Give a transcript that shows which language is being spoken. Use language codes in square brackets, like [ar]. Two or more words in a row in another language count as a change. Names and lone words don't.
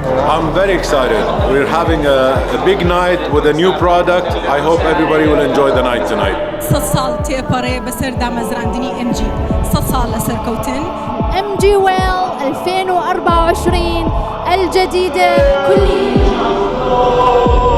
[en] I'm very excited. We're having a big night with a new product. I hope everybody will enjoy the night tonight. [ckb] 100 ساڵ تێپەڕێ بەسەر دامەزراندنی MG 100 ساڵ لەسەر کەوتن [ar] MG ويل 2024 الجديدة كليا.